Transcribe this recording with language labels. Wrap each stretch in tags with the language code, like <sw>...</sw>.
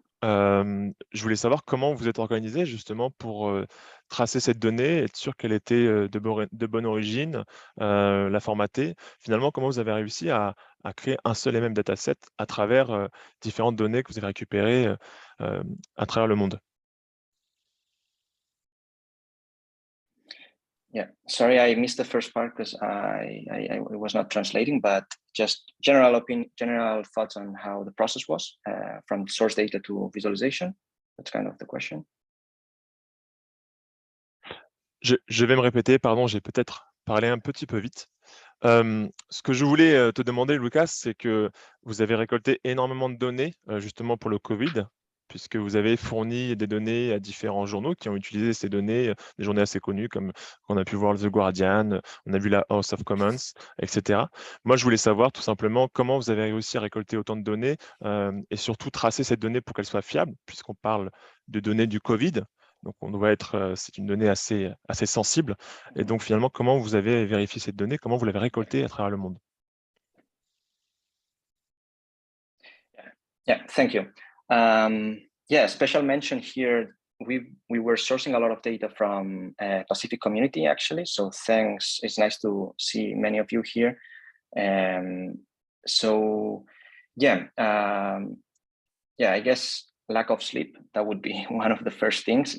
<fr>Je voulais savoir comment vous êtes organisé justement pour tracer cette donnée, être sûr qu'elle était de bonne origine, la formater. Finalement, comment vous avez réussi à créer un seul et même dataset à travers différentes données que vous avez récupérées à travers le monde?</fr> <en>Yeah, sorry, I missed the first part because I was not translating, but just general thoughts on how the process was from source data to visualization. That's kind of the question.</en> <fr>Je vais me répéter, pardon, j'ai peut-être parlé un petit peu vite. Ce que je voulais te demander, Lucas, c'est que vous avez récolté énormément de données justement pour le Covid, puisque vous avez fourni des données à différents journaux qui ont utilisé ces données, des journaux assez connus comme on a pu voir The Guardian, on a vu la House of Commons, etc. Moi, je voulais savoir tout simplement comment vous avez réussi à récolter autant de données et surtout tracer cette donnée pour qu'elle soit fiable, puisqu'on parle de données du Covid. Donc, on doit être, c'est une donnée assez sensible. Et donc, finalement, comment vous avez vérifié cette donnée? Comment vous l'avez récoltée à travers le monde?</fr> <en>Yeah, thank you. Yeah, special mention here. We were sourcing a lot of data from Pacific community, actually. So thanks. It's nice to see many of you here. So yeah, yeah, I guess lack of sleep, that would be one of the first things.</en>